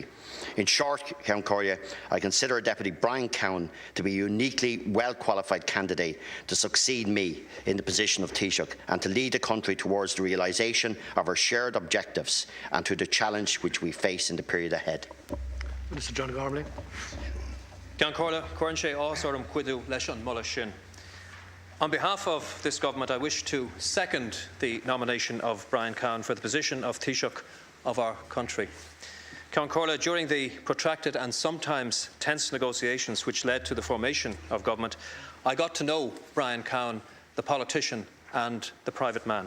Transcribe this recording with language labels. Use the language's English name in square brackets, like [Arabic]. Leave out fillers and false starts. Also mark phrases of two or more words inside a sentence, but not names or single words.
[English] In short, Count Corlia, I consider Deputy Brian Cowen to be a uniquely well-qualified candidate to succeed me in the position of Taoiseach and to lead the country towards the realisation of our shared objectives and to the challenge which we face in the period ahead. Minister John Gormley. [Irish] Ceann Comhairle, Cuireann sé áthas orm cuidiú leis an mula sin. [English] On behalf of this government, I wish to second the nomination of Brian Cowen for the position of Taoiseach of our country. Ceann Comhairle, during the protracted and sometimes tense negotiations which led to the formation of government, I got to know Brian Cowen, the politician and the private man.